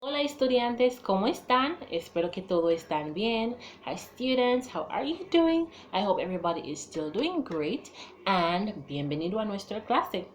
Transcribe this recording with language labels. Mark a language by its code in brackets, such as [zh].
[es] Hola estudiantes, ¿cómo están? Espero que todo están bien. [en] Hi students, how are you doing? I hope everybody is still doing great. [es] And bienvenido a nuestra clase.